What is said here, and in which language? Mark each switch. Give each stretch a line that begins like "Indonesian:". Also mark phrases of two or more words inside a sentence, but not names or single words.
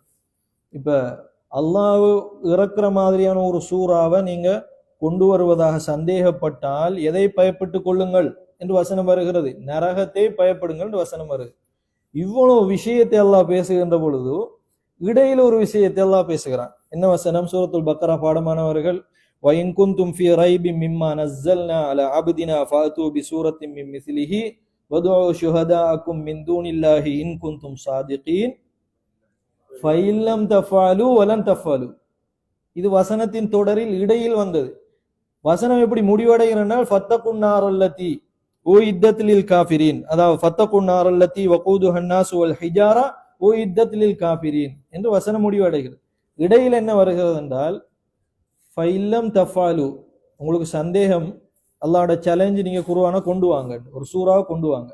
Tamil: இப்ப அல்லாஹ் இறக்குற மாதிரியான ஒரு சூறாவை நீங்க கொண்டு வருவதாக சந்தேகப்பட்டால் எதை பயப்பட்டுக் கொள்ளுங்கள் என்று வசனம் வருகிறது, நரகத்தை பயப்படுங்கள் என்று வசனம் வருது. இவ்வளவு விஷயத்தை அல்லாஹ் பேசுகின்ற பொழுது இடையில ஒரு விஷயத்தை அல்லாஹ் பேசுகிறான். என்ன வசனம்? சூரத்துல் பக்கரா பாடமானவர்கள்,
Arabic: وَإِن كُنتُمْ فِي رَيْبٍ مِّمَّا نَزَّلْنَا عَلَى عَبْدِنَا فَأْتُوا بِسُورَةٍ مِّن مِّثْلِهِ وَادْعُوا شُهَدَاءَكُم مِّن دُونِ اللَّهِ إِن كُنتُمْ صَادِقِينَ فَإِن لَّمْ تَفْعَلُوا وَلَن تَفْعَلُوا.
Tamil: இது வசனத்தின் தொடரில் இடையில் வந்தது. வசனம் எப்படி முடிவடைகிறனால்
Arabic: فاتقوا النار التي أعدت للكافرين, அதாவது فاتقوا النار التي وقودها الناس والحجارة أعدت للكافرين
Tamil: என்று வசனம் முடிவடைகிறது. இடையில் என்ன வருகிறது என்றால்
Arabic: فإن لم تفعلوا,
Tamil: உங்களுக்கு சந்தேகம், அல்லாஹ்வோட சேலஞ்ச், நீங்க குர்ஆனை கொண்டு வாங்க, ஒரு சூறாவை கொண்டு வாங்க.